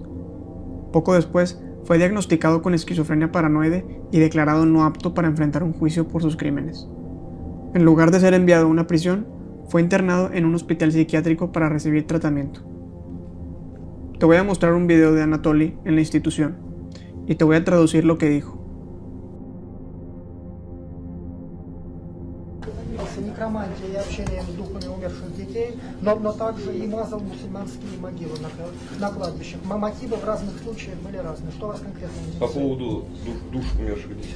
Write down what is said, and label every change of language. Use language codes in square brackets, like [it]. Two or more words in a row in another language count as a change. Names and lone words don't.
[es] Poco después, fue diagnosticado con esquizofrenia paranoide y declarado no apto para enfrentar un juicio por sus crímenes. En lugar de ser enviado a una prisión, fue internado en un hospital psiquiátrico para recibir tratamiento. Te voy a mostrar un video de Anatoly en la institución, y te voy a traducir lo que dijo. [ru] Некромантией и общением с духами умерших детей, но также и мазал мусульманские могилы на кладбищах. Мотивы в разных случаях были разные. Что вас конкретно интересует? По поводу душ умерших детей.